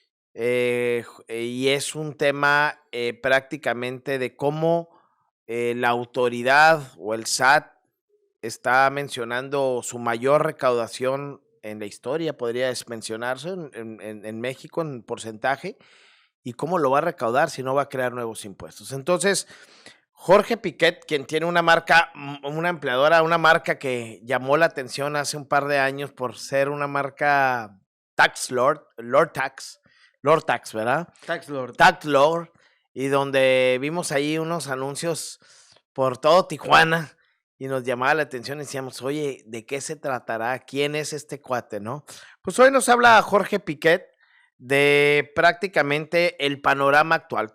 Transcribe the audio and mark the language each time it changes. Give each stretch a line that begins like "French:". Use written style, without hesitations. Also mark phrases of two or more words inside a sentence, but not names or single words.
Spanish: y es un tema prácticamente de cómo la autoridad o el SAT está mencionando su mayor recaudación en la historia, podría mencionarse en México en porcentaje, y cómo lo va a recaudar si no va a crear nuevos impuestos. Entonces, Jorge Piquet, quien tiene una marca, una empleadora, una marca que llamó la atención hace un par de años por ser una marca Tax Lord, Lord Tax, ¿verdad? Tax Lord. Tax Lord, y donde vimos ahí unos anuncios por todo Tijuana y nos llamaba la atención y decíamos, oye, ¿de qué se tratará? ¿Quién es este cuate, no? Pues hoy nos habla Jorge Piquet de prácticamente el panorama actual.